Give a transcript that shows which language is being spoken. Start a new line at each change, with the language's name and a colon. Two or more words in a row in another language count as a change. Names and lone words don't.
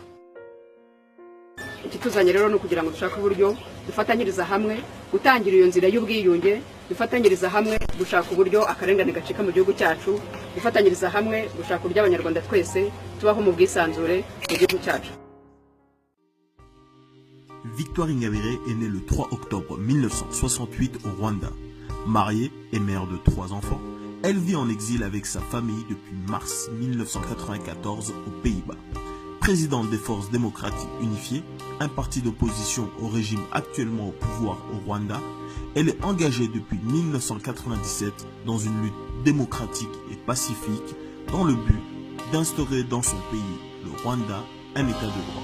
Kinyarwanda: Ikituzanye rero no kugira ngo dushaka uburyo dufatanyiriza hamwe gutangira iyo nzira y'ubwiyunge, dufatanyiriza hamwe gushaka uburyo akarengane gacika mu gihugu cyacu, dufatanyiriza hamwe gushaka uburyo abanyarwanda twese tubaho mu bwisanzure mu gihugu cyacu.
French: Victoire Ingabire est née le 3 octobre 1968 au Rwanda. Mariée et mère de 3 enfants, elle vit en exil avec sa famille depuis mars 1994 aux Pays-Bas. Présidente des Forces démocratiques unifiées, un parti d'opposition au régime actuellement au pouvoir au Rwanda, elle est engagée depuis 1997 dans une lutte démocratique et pacifique dans le but d'instaurer dans son pays, le Rwanda, un état de droit.